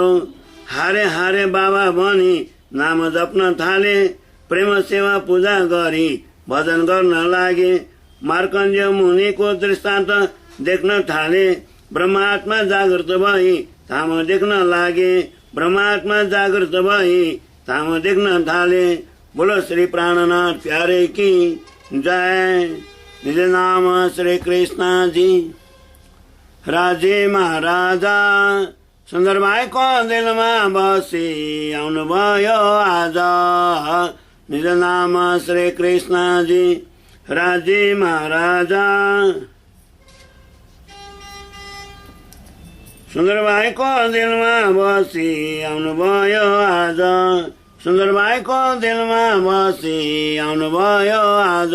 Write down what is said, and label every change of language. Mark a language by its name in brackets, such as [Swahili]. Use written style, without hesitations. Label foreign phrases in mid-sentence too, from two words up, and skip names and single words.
[Nepali] हारे हारे बाबा भनी नाम जप्न थाले। प्रेम सेवा पूजा गरी भजन गर्न लागे। मार्कण्डेय मुनिको दृष्टान्त देख्न थाले। ब्रह्मात्मा जागृत भई धाम देख्न लागे। ब्रह्मात्मा जागृत भई धाम देख्न थाले। [Hindi] बोलो श्री प्राणनाथ प्यारे की जय। [Nepali] निज नाम श्री कृष्ण जी। राजे महाराजा सुन्दर भाइको दिलमा बसी आउनुभयो आज। निज नाम श्री कृष्ण जी। राजे महाराजा सुन्दर भाइको दिलमा बसी आउनुभयो आज। सुन्दर भाइको दिलमा बसी आउनुभयो आज।